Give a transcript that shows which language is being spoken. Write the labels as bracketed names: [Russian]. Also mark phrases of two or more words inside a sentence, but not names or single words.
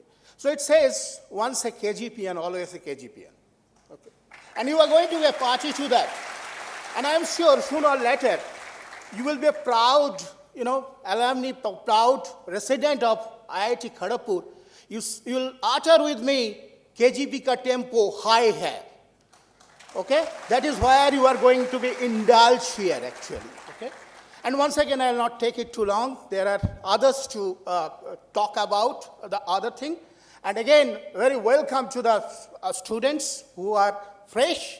[English] So it says, once a KGPN, always a KGPN, okay? And you are going to be a party to that. And I am sure sooner or later, you will be a proud, alumni, proud resident of IIT Kharagpur. You'll utter with me, [Hindi] KGP ka tempo high hai. [English] Okay? That is where you are going to be indulged here, actually. Okay? And once again, I will not take it too long. There are others to talk about the other thing. And again, very welcome to the students who are fresh.